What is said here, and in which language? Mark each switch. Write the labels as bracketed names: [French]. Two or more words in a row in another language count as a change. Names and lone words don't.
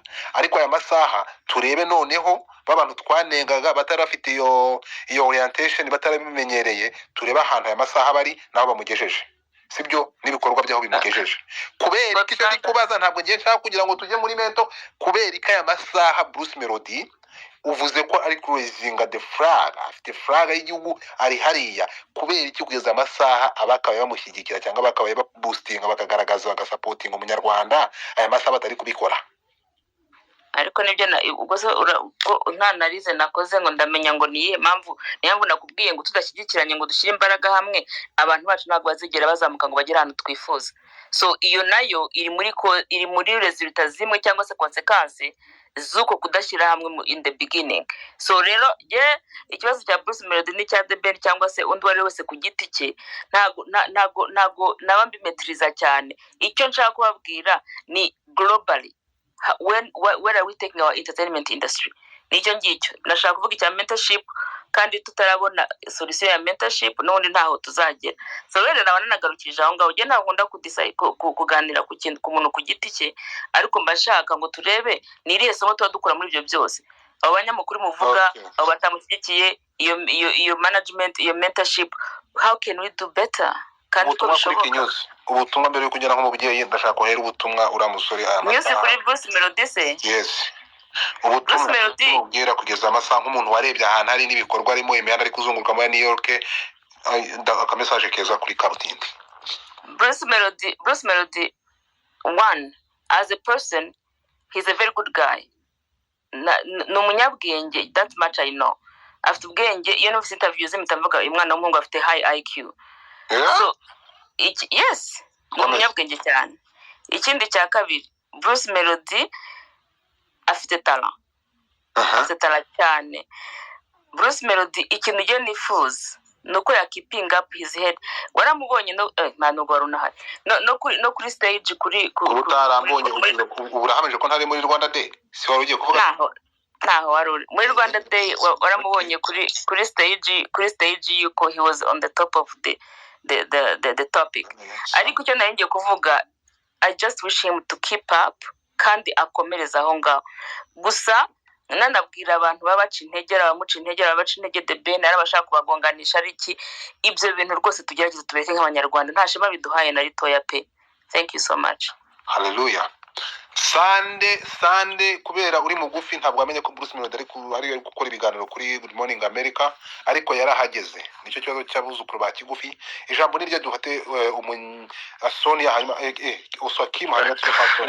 [Kinyarwanda] Ariko aya masaha turebe noneho babantu twanengaga batarafite iyo orientation batarabimenyereye, tureba ahantu aya masaha bari nabo bamugejeje, sibyo n'ibikorwa byaho bimugejeje. Kubera iki cyo kubaza ntabwo ngiye nshaka kugira ngo tujye muri mento, kubera iki aya masaha Bruce Melody uvuze ko ari [English] cruising the flag, [Kinyarwanda] afite flag y'igihugu ari hariya, kubera iki kugeza amasaha abakabaye bamushyigikira cyangwa bakabaye boostinga bakagaragaza bagasupporting umunyarwanda aya masaha batari kubikora? Ariko nibyo ubwo nta narize nakoze ngo ndamenya ngo niye mpamvu nakubwiye ngo tudashyigikiranye ngo dushyire imbaraga hamwe, abantu bacu ntabwo bazigera bazamuka ngo bagere ahantu twifuza. So iyo nayo iri muri resulta zimwe cyangwa se consequence zuko kudashyira hamwe [English] in the beginning. [Kinyarwanda] So rero ikibazo cya Bruce Melody ni cya The Ben cyangwa se undi wari wese ku giti cye, ntago nabambimetriza cyane. Icyo nshaka kubabwira ni [English] globally where are we taking our entertainment industry? [Kinyarwanda] Nicyo ngicyo nashaka kuvuga icya mentorship, kandi tutarabona solution ya mentorship n'ubundi ntaho tuzagera. So rero nabana nagarukije aho ngaho, ntabwo nkunda kuganira ku kintu ku muntu ku giti cye, ariko mbashaka ngo turebe ni irihe somo tuba dukora muri ibyo byose. Abo banyamakuru muvuga abo batamushyigikiye iyo management iyo mentorship, [English] how can we do better? [Kinyarwanda] Kandi ko bishoboka. Ubutumwa mbere yo kugera nko mu byeyi ndashaka kohera ubutumwa uramusore aya masaha. Music kuri Bruce Melody se? [English] Yes. [Kinyarwanda] Ubutumwa ubwira kugeza amasaha nk'umuntu warebye ahantu hari n'ibikorwa arimo imihanda ari kuzunguruka muri New York, aka message keza kuri Kabutindi. [English] Bruce Melody one as a person, he's a very good guy. [Kinyarwanda] No munyabwenge, [English] that much I know. [Kinyarwanda] Afite ubwenge, iyo no interviews imitavuga umwana w'umuhungu afite [English] high IQ. So yes, [Kinyarwanda] no munyabwenge cyane. Ikindi cya kabiri, Bruce Melody afite talent. Afite talent cyane. Bruce Melody ikintu je nifuza nuko ya [English] keeping up his head. [Kinyarwanda] Waramubonye no gwarunahari. No kuri stage kuri utarambonye uburahamije ko ntari muri Rwanda Day. Si wari ugiye kuvuga? Ntaho wari muri Rwanda Day, waramubonye kuri stage yuko [English] he was on the top of the topic. [Kinyarwanda] Ariko icyo nari ngiye kuvuga, [English] I just wish him to keep up [Kinyarwanda] kandi akomereza aho ngaho. Gusa nanabwira abantu babaca intege, abamuca intege, ababaca intege The Ben arabashaka kubagonganisha ariki, ibyo bintu rwose tugerageza tubeke nk'abanyarwanda, nta shema biduhaye na ritoya pe. [English] Thank you so much. Hallelujah. [Kinyarwanda] Sande kubera uri mugufi ntabwo amenye ko Bruce Melody ari gukora ibiganiro kuri Good Morning America, ariko yarahageze. Nicyo kibazo cy'abuzukuru ba kigufi. Ijambo niryo dufate Sonia hanyuma Oswakim hanyuma Sonia.